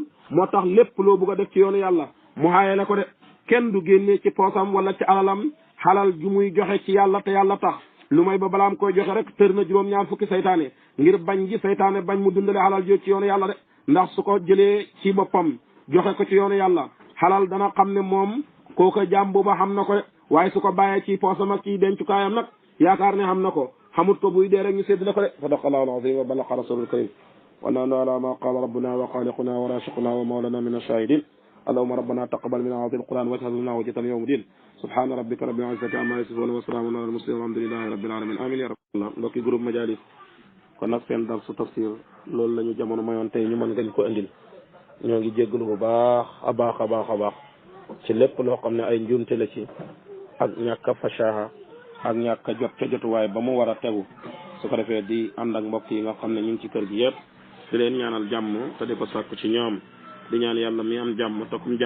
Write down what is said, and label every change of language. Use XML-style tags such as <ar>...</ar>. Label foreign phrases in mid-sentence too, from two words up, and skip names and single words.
<wo>moo tax lépp loo bëgg a def ci yoonu yàlla mu xaaye la ko de kenn du génnee ci poosam wala ci alalam xalal ju muy joxe ci yàlla te yàlla tax lu may ba balaam koy joxe rek tër na juróom-ñaar fukki saytaane ngir bañ gi saytaane bañ mu dundale xalal jo ci yoonu yàlla de ndax su ko jëlee ci boppam joxe ko ci yoonu yàlla xalal dana xam ne moom kooka jaam booba xam na ko de waaye su ko bàyyee ci poosam ak ci dencukaayam nag yaakaar ne xam na ko xamut ko buy dee rek ñu sédd la ko de</wo> <ar>صدق الله العظيم وبلغ رسوله الكريم ونحن على ما قال ربنا وخالقنا ورازقنا ومولانا من الشاهدين اللهم ربنا تقبل منا هذا القرآن واجعل لنا وجهة يوم الدين سبحان ربك رب العزة عما يصفون وسلام على المرسلين والحمد لله رب العالمين آمين يا رب</ar> <wo>الله mbokki groupe Majalis kon nag seen darsu tafsir loolu la ñu jamono mayoon tey ñu mën ngeen ko indil ñoo ngi jéggalu bu baax a baax ci lépp loo xam ne ay njuumte la ci ak ñàkk a fasaha ak ñàkk a jot ca jotuwaay ba mu war a tegu su ko defee di ànd ak mbokk yi nga xam ne ñu ngi ci kër gi yëpp di leen ñaanal jàmm te di ko sàkku ci ñoom di ñaan yàlla mi am jàmm te kum</wo>